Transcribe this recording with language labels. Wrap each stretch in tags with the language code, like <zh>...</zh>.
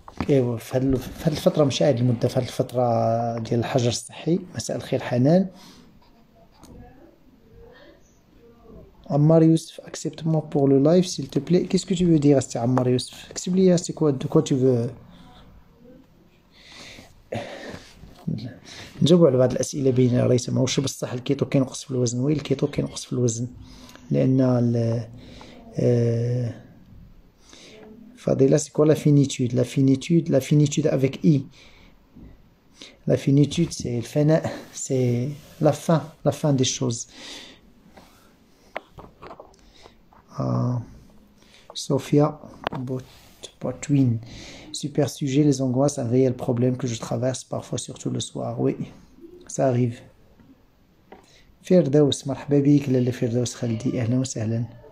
<ar>ايوا في هاد الفترة، ماشي هاد المدة، في هاد الفترة ديال الحجر الصحي. مساء الخير حنان.</ar> <fr>عمار يوسف, accepte-moi pour le live s'il te plaît. Qu'est-ce que tu veux dire سي عمار يوسف؟</fr> <ar>اكتب لي</ar> <fr>c'est quoi, de quoi tu veux.</fr> <ar>نجاوبوا على بعض الأسئلة بين رئيسة. واش بصح الكيتو كينقص في الوزن؟ وي الكيتو كينقص في الوزن لأن Fadela,</ar> <fr>c'est quoi la finitude? La finitude avec I. La finitude, c'est le fin, c'est la fin des choses. Sophia Botwin. Super sujet, les angoisses, un réel problème que je traverse parfois, surtout le soir. Oui, ça arrive.</fr> <ar>فردوس, مرحبا بك لاله فردوس خالدي, أهلا وسهلا.</ar>